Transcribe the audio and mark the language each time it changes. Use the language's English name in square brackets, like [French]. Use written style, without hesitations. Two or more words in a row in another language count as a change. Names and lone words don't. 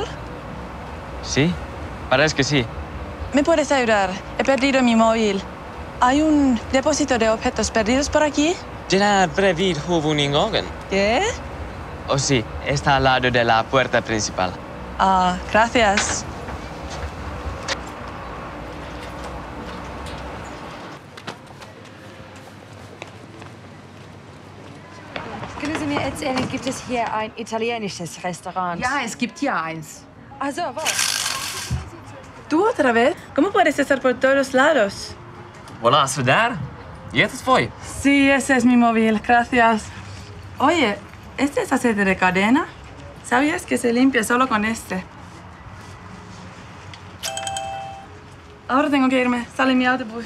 [Spanish] ¿Sí? Parece que sí. ¿Me puedes ayudar? He perdido mi móvil. ¿Hay un depósito de objetos perdidos por aquí? Gerard Brevid Huvuningogen. ¿Qué? Oh sí, está al lado de la puerta principal. Ah, gracias. [German] Können Sie mir erzählen, gibt es hier ein italienisches Restaurant? Ja, es gibt hier eins. Also, wo? [Spanish] ¿Tú otra vez? ¿Cómo puedes estar por todos lados? Hola, Sudar. ¿Y esto fue? Sí, ese es mi móvil, gracias. Oye, ¿este es aceite de cadena? ¿Sabías que se limpia solo con este? Ahora tengo que irme. Sale mi autobús.